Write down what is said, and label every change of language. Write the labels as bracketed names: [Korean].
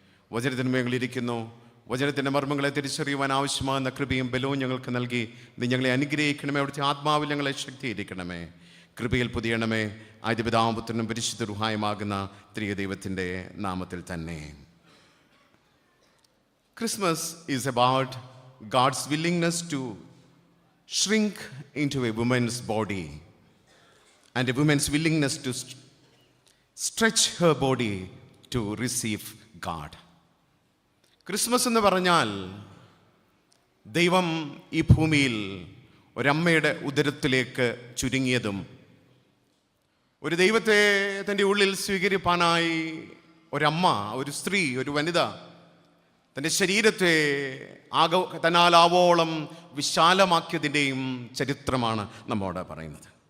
[Malayalam] വചനത്തിന് മേങ്ങളിരിക്കുന്നു. വചനത്തിൻ്റെ മർമ്മങ്ങളെ തിരിച്ചറിയുവാൻ ആവശ്യമാകുന്ന കൃപയും ബലവും ഞങ്ങൾക്ക് നൽകി നീ ഞങ്ങളെ അനുഗ്രഹിക്കണമേ. അവിടുത്തെ ആത്മാവിൽ ഞങ്ങളെ ശക്തീകരിക്കണമേ. കൃപയിൽ പൊതിയണമേ. ആദ്യ പിതാവും പുത്രനും പരിശുദ്ധ റൂഹായുമാകുന്ന ത്രിയേക ദൈവത്തിൻ്റെ നാമത്തിൽ തന്നെ. [English] Christmas is about God's willingness to shrink into a woman's body and a woman's willingness to stretch her body to receive God. [Malayalam] Christmas എന്ന് പറഞ്ഞാൽ ദൈവം ഈ ഭൂമിയിൽ ഒരമ്മയുടെ ഉദരത്തിലേക്ക് ചുരുങ്ങിയതും ഒരു ദൈവത്തെ തൻ്റെ ഉള്ളിൽ സ്വീകരിപ്പാനായി ഒരമ്മ, ഒരു സ്ത്രീ, ഒരു വനിത തൻ്റെ ശരീരത്തെ തന്നാലാവോളം വിശാലമാക്കിയതിൻ്റെയും ചരിത്രമാണ് നമ്മോട് പറയുന്നത്.